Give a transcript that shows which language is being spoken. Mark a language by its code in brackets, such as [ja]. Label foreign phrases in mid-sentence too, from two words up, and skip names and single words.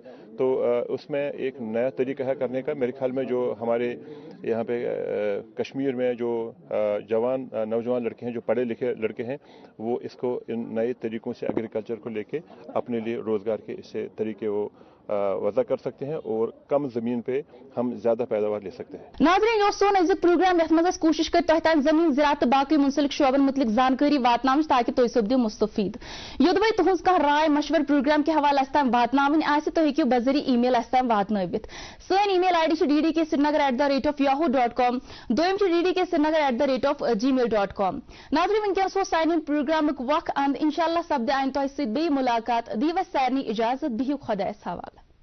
[ur] تو اس میں ایک نیا طریقہ ہے کرنے کا۔ میرے خیال میں جو ہمارے یہاں پہ کشمیر میں جو نوجوان لڑکے ہیں، جو پڑھے لکھے لڑکے ہیں، وہ اس کو ان نئے طریقوں سے ایگریکلچر کو لے کے اپنے لیے روزگار کے اس سے طریقے وہ وضع کر سکتے ہیں اور کم زمین پہ ہم زیادہ پیداوار لے سکتے ہیں. [ks] नाज़रीन, यो सोन अज़िक प्रोग्राम यथ मज़ कोशिश कर तह तान ज़मीन ज़राअत बाकी मुंसलिक शोबन मुतलिक जानकारी वातनावन ताकि तुह सपदियो मुस्तफीद। योदवै तुहंज कह राय मशवर प्रोग्राम के हवाले अस्तम वातनावन आसि तुह हेकियो बज़री ईमेल अस्तम वातनवित। सन ईमेल आईडी ddksrinagar@yahoo.com, दोयम ddksrinagar@gmail.com। नाज़रीन, वनकस वो साइन प्रोग्राम वक्त अंद इंशाअल्लाह सपदे आइन तुह सत बे मुलाकात। दीव सारनी इजाजत, बिहियो खुदायस हवाले।